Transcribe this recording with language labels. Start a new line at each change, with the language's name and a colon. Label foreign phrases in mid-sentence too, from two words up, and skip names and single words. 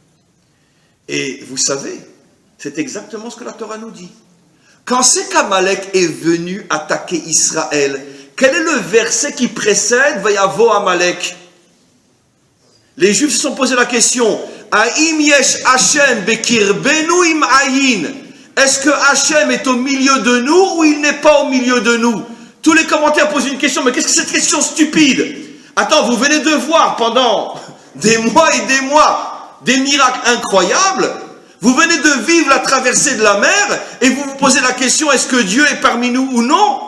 French: Et vous savez, c'est exactement ce que la Torah nous dit. Quand c'est qu'Amalek est venu attaquer Israël, quel est le verset qui précède
Hebrew: ויבא עמלק?
French: Les Juifs se sont posé la question,
Hebrew: היש השם בקרבנו אם אין?
French: Est-ce que Hashem est au milieu de nous ou il n'est pas au milieu de nous? Tous les commentaires posent une question, mais qu'est-ce que c'est cette question stupide? Attends, vous venez de voir pendant des mois et des mois des miracles incroyables, vous venez de vivre la traversée de la mer et vous vous posez la question, est-ce que Dieu est parmi nous ou non?